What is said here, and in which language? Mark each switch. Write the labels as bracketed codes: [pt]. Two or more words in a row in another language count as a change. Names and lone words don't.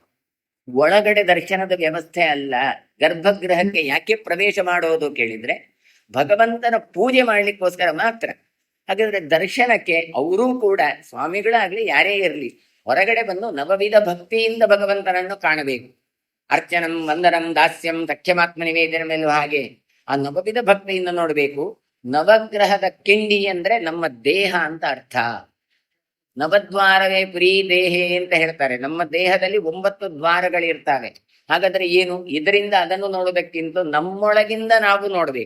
[kn] ಒಳಗಡೆ ದರ್ಶನದ ವ್ಯವಸ್ಥೆ ಅಲ್ಲ. ಗರ್ಭಗೃಹಕ್ಕೆ ಯಾಕೆ ಪ್ರವೇಶ ಮಾಡೋದು ಕೇಳಿದ್ರೆ ಭಗವಂತನ ಪೂಜೆ ಮಾಡ್ಲಿಕ್ಕೋಸ್ಕರ ಮಾತ್ರ. ಹಾಗಾದ್ರೆ ದರ್ಶನಕ್ಕೆ ಅವರೂ ಕೂಡ ಸ್ವಾಮಿಗಳಾಗ್ಲಿ ಯಾರೇ ಇರಲಿ ಹೊರಗಡೆ ಬಂದು ನವವಿಧ ಭಕ್ತಿಯಿಂದ ಭಗವಂತನನ್ನು ಕಾಣಬೇಕು. [sa] ಅರ್ಚನಂ ವಂದನಂ ದಾಸ್ಯಂ ಸಖ್ಯಮಾತ್ಮ ನಿವೇದನ [kn] ಮೇಲೂ ಹಾಗೆ ಆ ನವವಿಧ ಭಕ್ತಿಯಿಂದ ನೋಡ್ಬೇಕು. ನವಗ್ರಹದ ಕಿಂಡಿ ಅಂದ್ರೆ ನಮ್ಮ ದೇಹ ಅಂತ ಅರ್ಥ. [sa] ನವದ್ವಾರವೇ ಪುರಿ ದೇಹೇ [kn] ಅಂತ ಹೇಳ್ತಾರೆ. ನಮ್ಮ ದೇಹದಲ್ಲಿ 9 ದ್ವಾರಗಳಿರ್ತವೆ. ಹಾಗಾದ್ರೆ ಏನು? ಇದರಿಂದ ಅದನ್ನು ನೋಡೋದಕ್ಕಿಂತ ನಮ್ಮೊಳಗಿಂದ ನಾವು ನೋಡ್ಬೇಕು.